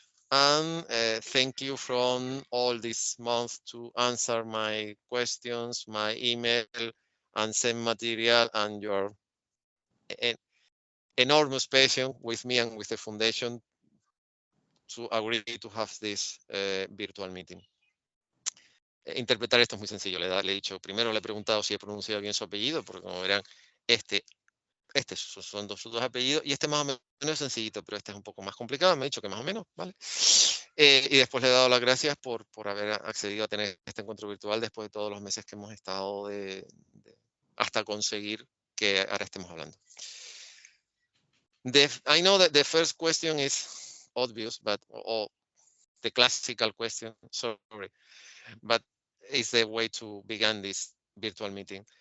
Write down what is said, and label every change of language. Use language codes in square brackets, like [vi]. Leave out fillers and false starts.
[en] And thank you from all this month to answer my questions, my email, and send material, and your enormous patience with me and with the foundation to agree to have this virtual meeting. [es] Interpretar esto es muy sencillo. Le he dicho, primero le he preguntado si he pronunciado bien su apellido, porque como verán, son sus dos apellidos, y este más o menos es sencillito, pero este es un poco más complicado. Me ha dicho que más o menos, ¿vale? Y después le he dado las gracias por haber accedido a tener este encuentro virtual después de todos los meses que hemos estado hasta conseguir que ahora estemos hablando. [en] I know that the first question is obvious, or the classical question, sorry, but it's the way to begin this virtual meeting.